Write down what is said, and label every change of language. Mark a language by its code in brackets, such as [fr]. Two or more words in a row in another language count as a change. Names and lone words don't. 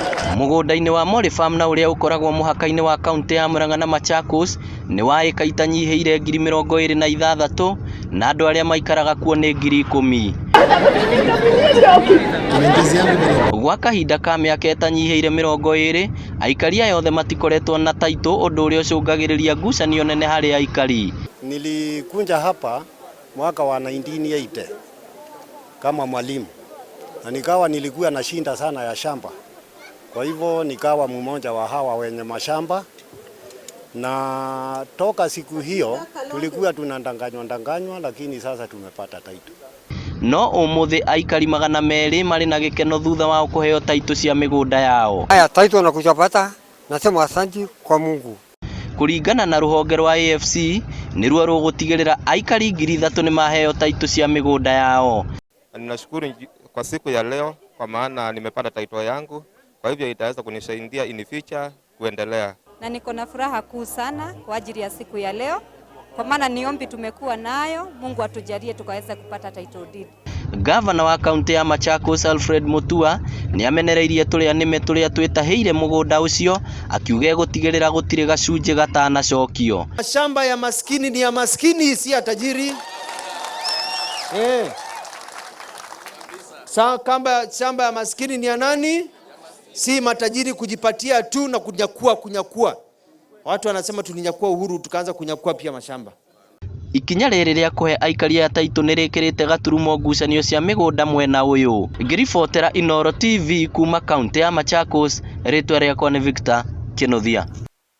[ki] Mũgũnda-inĩ wa Mori Farm na ũrĩa ũkoragwo mũhaka-inĩ wa kaunti ya Murang'a na Machakos nĩ wa ĩka itanyihĩire 26,000 na andũ arĩa maikaraga kuo nĩ 10,000. Gwa kahinda ka mĩaka ĩtanyihĩire 20, aikari aya othe matikoretwo na taitũ, ũndũ ũrĩa ũcũngagĩrĩria ngucanio nene harĩ aikari. [sw] Nilikunja hapa mwaka wa 1980 kama mwalimu na nikawa nilikuwa na shinda sana ya shamba. Kwa hivyo nikawa mmoja wa hawa wenye mashamba, na toka siku hiyo tulikuwa tunandanganywa, lakini sasa tumepata taito. [ki] No ũmũthĩ aikari 200 marĩ na gĩkeno thutha wao kũheo taito cia mĩgũnda yao. [sw] Haya taito na kuchapata, nasema asante kwa Mungu. [ki] Kũringana na rũhonge rwa AFC nĩruo rũgũtigĩrĩra aikari 3,000 nĩ maheo taito cia mĩgũnda yao. [sw] Ninashukuru kwa siku ya leo kwa maana nimepata taito yangu, kwa hivyo itaweza kunisaidia [en] in future [sw] kuendelea. Na niko na furaha kuu sana kwa ajili ya siku ya leo, kwa maana ni ombi tumekuwa nayo, Mungu atujalie tukaweza kupata [en] title deed. [ki] Gavana wa kaunti ya Machakos Alfred Mutua nĩ amenereirie tũrĩa nĩme tũrĩa twĩtahĩire mũgũnda ũcio, akiuga gũtigĩrĩra gũtirĩ gacunjĩ gatanacokio. [sw] Shamba ya maskini ni ya maskini, si ya tajiri. Shamba ya maskini ni ya nani? Si matajiri kujipatia tu na kunyakua. Watu wanasema tulinyakua uhuru, tukaanza kunyakua pia mashamba. [ki] Ikinya rĩrĩ rĩa kũhe aikari ya taito nĩ rĩkĩrĩte gaturumo ngucanio cia mĩgũnda mwena ũyũ. Ngĩribotera Inooro TV kuma kaunti ya Machakos, rĩtwa rĩakwa nĩ Victor Kĩnuthia.